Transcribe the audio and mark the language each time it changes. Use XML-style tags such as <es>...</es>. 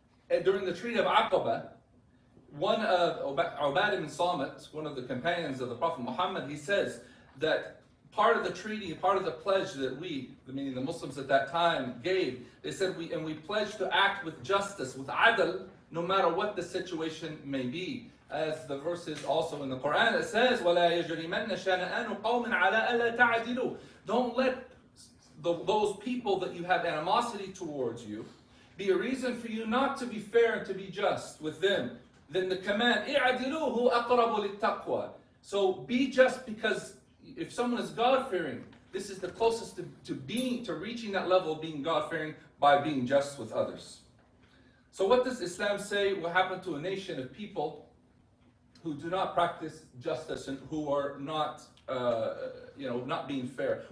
<en>And during the Treaty of Aqaba, one of Ubadah ibn Samit, one of the companions of the Prophet Muhammad, he says that part of the treaty, part of the pledge that we, meaning the Muslims at that time, gave, they said we pledge to act with justice, with adl, no matter what the situation may be. As the verse is also in the Quran, it says,</en> <ar>وَلَا يَجْرِمَنَّ شَنَآنُ قَوْمٍ عَلَىٰ أَلَّا تَعْدِلُوا.</ar> <en>Don't let those people that you have animosity towards you be a reason for you not to be fair and to be just with them. Then the command,</en> <ar>اِعْدِلُوا هُوَ أَقْرَبُ لِلتَّقْوَى.</ar> <en>So be just, because if someone is God-fearing, this is the closest to reaching that level of being God-fearing, by being just with others. So what does Islam say will happen to a nation of people who do not practice justice and who are not, not being fair?</en>